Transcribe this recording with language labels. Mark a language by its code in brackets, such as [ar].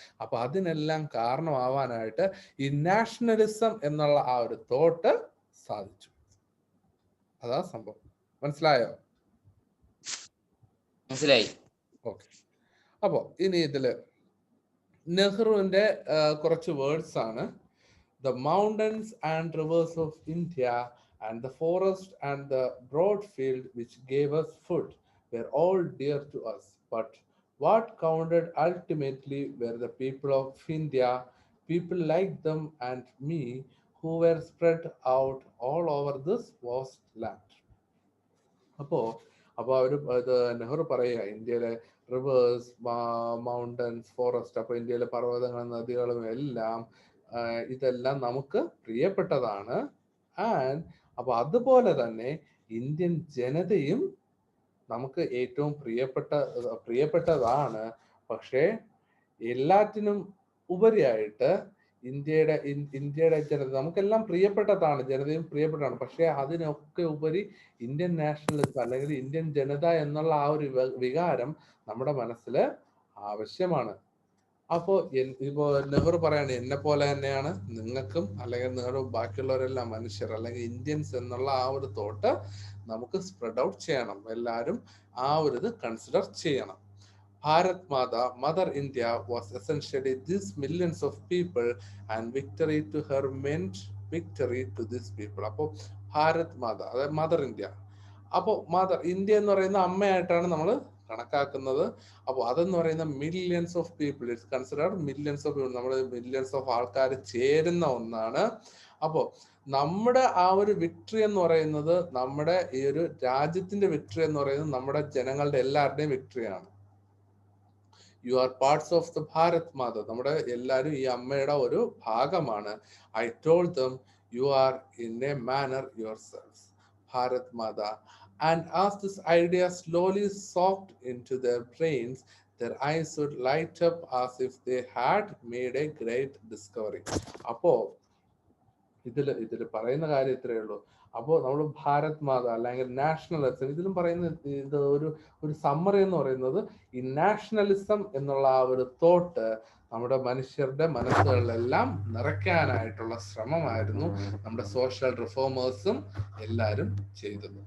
[ml] അപ്പൊ അതിനെല്ലാം കാരണമാവാനായിട്ട് ഈ നാഷണലിസം എന്നുള്ള ആ ഒരു തോട്ട് സാധിച്ചു. അതാ സംഭവം. മനസ്സിലായോ? മനസ്സിലായി. ഓക്കെ. അപ്പോ ഇനി ഇതില് നെഹ്റുവിന്റെ കുറച്ച് വേർഡ്സ് ആണ്. [en] The mountains and rivers of India and the forest and the broad field which gave us food were all dear to us. But what counted ultimately were the people of India, people like them and me, who were spread out all over this vast land. [ml] അപ്പോൾ അവര് നെഹ്റു പറയുക, ഇന്ത്യയിലെ reverse, mountains, forest, അപ്പൊ ഇന്ത്യയിലെ പർവ്വതങ്ങളും നദികളും എല്ലാം ഇതെല്ലാം നമുക്ക് പ്രിയപ്പെട്ടതാണ്. ആൻഡ് അപ്പൊ അതുപോലെ തന്നെ ഇന്ത്യൻ ജനതയും നമുക്ക് ഏറ്റവും പ്രിയപ്പെട്ടതാണ്. പക്ഷേ എല്ലാറ്റിനും ഉപരിയായിട്ട് ഇന്ത്യയുടെ ജനത നമുക്കെല്ലാം പ്രിയപ്പെട്ടതാണ്, ജനതയും പ്രിയപ്പെട്ടതാണ്. പക്ഷെ അതിനൊക്കെ ഉപരി ഇന്ത്യൻ നാഷണലിസം അല്ലെങ്കിൽ ഇന്ത്യൻ ജനത എന്നുള്ള ആ ഒരു വികാരം നമ്മുടെ മനസ്സിൽ ആവശ്യമാണ്. അപ്പോ ഇപ്പോ നെഹ്റു പറയാണ് എന്നെ പോലെ തന്നെയാണ് നിങ്ങൾക്കും, അല്ലെങ്കിൽ നിങ്ങളുടെ ബാക്കിയുള്ളവരെല്ലാം മനുഷ്യർ അല്ലെങ്കിൽ ഇന്ത്യൻസ് എന്നുള്ള ആ ഒരു തോട്ട് നമുക്ക് സ്പ്രെഡ് ഔട്ട് ചെയ്യണം. എല്ലാവരും ആ ഒരു ഇത് കൺസിഡർ ചെയ്യണം. [en] Bharat Mata, mother India was essentially these millions of people and victory to her meant victory to these people. [ml] അപ്പോൾ ഭാരത് മാത അതായത് മദർ ഇന്ത്യ. അപ്പോൾ മദർ ഇന്ത്യ എന്ന് പറയുന്ന അമ്മയായിട്ടാണ് നമ്മൾ കണക്കാക്കുന്നത്. അപ്പോൾ അതെന്ന് പറയുന്ന millions of people, [en] it's considered millions of people, [ml] നമ്മുടെ മില്യൺസ് ഓഫ് ആൾക്കാർ ചേരുന്ന ഒന്നാണ്. അപ്പോൾ നമ്മുടെ ആ ഒരു വിക്ടറി എന്ന് പറയുന്നത്, നമ്മുടെ ഈ ഒരു രാജ്യത്തിന്റെ വിക്ടറി എന്ന് പറയുന്നത് നമ്മുടെ ജനങ്ങളുടെ എല്ലാവരുടെയും വിക്ടറിയാണ്. [en] you are parts of the Bharat Mata, [ml] നമ്മുടെ എല്ലാവരും ഈ അമ്മയുടെ ഒരു ഭാഗമാണ്. [en] I told them you are in a manner yourselves Bharat Mata. And as this idea slowly soaked into their brains, their eyes would light up as if they had made a great discovery. [ml] അപ്പോ ഇതില് പറയുന്ന കാര്യം ഇത്രയേ ഉള്ളൂ. അപ്പോൾ നമ്മൾ ഭാരത് മാത അല്ലെങ്കിൽ nationalism ഇതിലും പറയുന്ന ഇത് ഒരു സമ്മറി എന്ന് പറയുന്നത് ഈ നാഷണലിസം എന്നുള്ള ആ ഒരു തോട്ട് നമ്മുടെ മനുഷ്യരുടെ മനസ്സുകളിലെല്ലാം നിറയ്ക്കാനായിട്ടുള്ള ശ്രമമായിരുന്നു നമ്മുടെ സോഷ്യൽ റിഫോമേഴ്സും എല്ലാവരും ചെയ്തത്.